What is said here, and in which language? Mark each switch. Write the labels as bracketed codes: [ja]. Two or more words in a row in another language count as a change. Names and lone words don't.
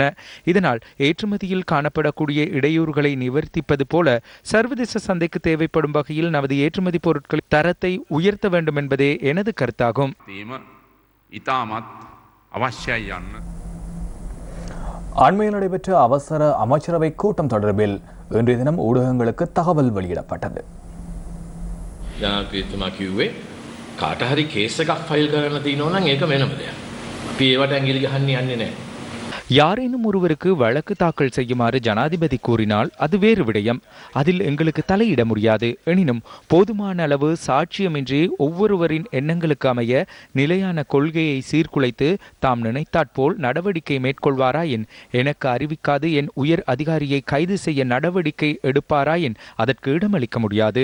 [ta] இதனால் ஏற்றுமதியில் காணப்படக்கூடிய இடையூறுகளை நிவர்த்திப்பது போல சர்வதேச சந்தைக்கு தேவைப்படும் வகையில் நமது ஏற்றுமதி பொருட்களின் தரத்தை உயர்த்த வேண்டும் என்பதே எனது கருத்தாகும். அண்மையில் நடைபெற்ற அவசர அமைச்சரவை கூட்டம் தொடர்பில் இன்றைய தினம் ஊடகங்களுக்கு தகவல் வெளியிடப்பட்டது. [si] කාට හරි කේස් එකක් ෆයිල් කරන්න තියෙනවා නම් ඒක වෙනම දෙයක්. අපි ඒවට ඇඟිලි ගහන්න යන්නේ නැහැ. [ta] யாரேனும் ஒருவருக்கு வழக்கு தாக்கல் செய்யுமாறு ஜனாதிபதி கூறினால் அது வேறு விடயம். அதில் எங்களுக்கு தலையிட முடியாது. எனினும் போதுமான அளவு சாட்சியமின்றி ஒவ்வொருவரின் எண்ணங்களுக்கு அமைய நிலையான கொள்கையை சீர்குலைத்து தாம் நினைத்தாற்போல் நடவடிக்கை மேற்கொள்வாராயின், எனக்கு அறிவிக்காது என் உயர் அதிகாரியை கைது செய்ய நடவடிக்கை எடுப்பாராயின் அதற்கு இடமளிக்க முடியாது.